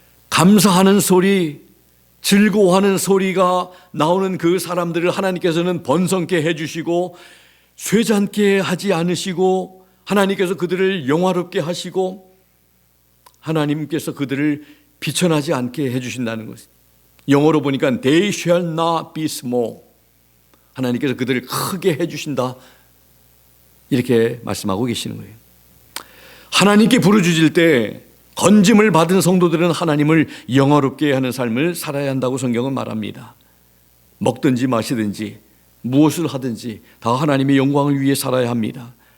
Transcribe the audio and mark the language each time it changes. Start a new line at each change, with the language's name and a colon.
Korean: 감사하는 소리, 즐거워하는 소리가 나오는 그 사람들을 하나님께서는 번성케 해주시고 쇠잔케 하지 않으시고 하나님께서 그들을 영화롭게 하시고 하나님께서 그들을 비천하지 않게 해주신다는 것입니다. 영어로 보니까
English: They shall not be small.
Korean: 하나님께서 그들을 크게 해주신다, 이렇게 말씀하고 계시는 거예요. 하나님께 부르짖을 때 건짐을 받은 성도들은 하나님을 영화롭게 하는 삶을 살아야 한다고 성경은 말합니다. 먹든지 마시든지 무엇을 하든지 다 하나님의 영광을 위해 살아야 합니다.